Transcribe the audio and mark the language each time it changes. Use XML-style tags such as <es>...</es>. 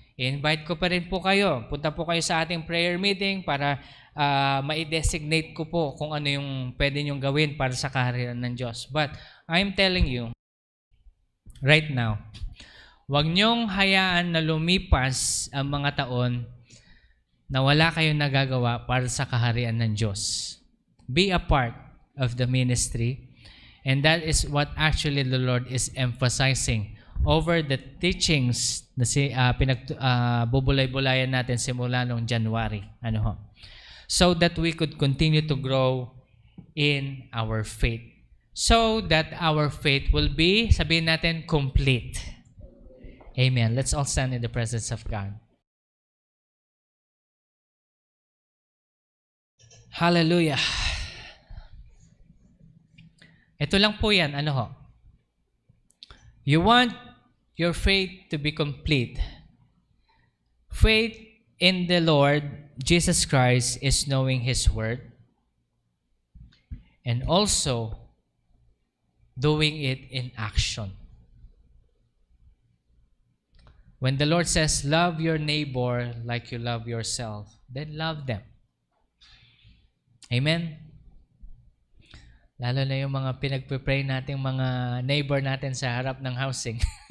<tl>I-invite ko pa rin po kayo. Punta po kayo sa ating prayer meeting para ma-designate ko po kung ano yung pwede nyong gawin para sa kaharian ng Diyos.</tl> <en>But I'm telling you, right now,</en> <tl>huwag nyong hayaan na lumipas ang mga taon na wala kayong nagagawa para sa kaharian ng Diyos.</tl> <en>Be a part of the ministry, and that is what actually the Lord is emphasizing over the teachings</en> <tl>na bubulay-bulayan natin simula noong</tl> <en>January. So that we could continue to grow in our faith. So that our faith will be,</en> <tl>sabihin natin,</tl> <en>complete. Amen. Let's all stand in the presence of God. Hallelujah.</en> <tl>Ito lang po yan.</tl> <en>You want your faith to be complete. Faith in the Lord Jesus Christ is knowing His Word and also doing it in action. When the Lord says, love your neighbor like you love yourself, then love them. Amen?</en> <tl>Lalo na yung mga pinagpipray nating mga neighbor natin sa harap ng housing.</tl>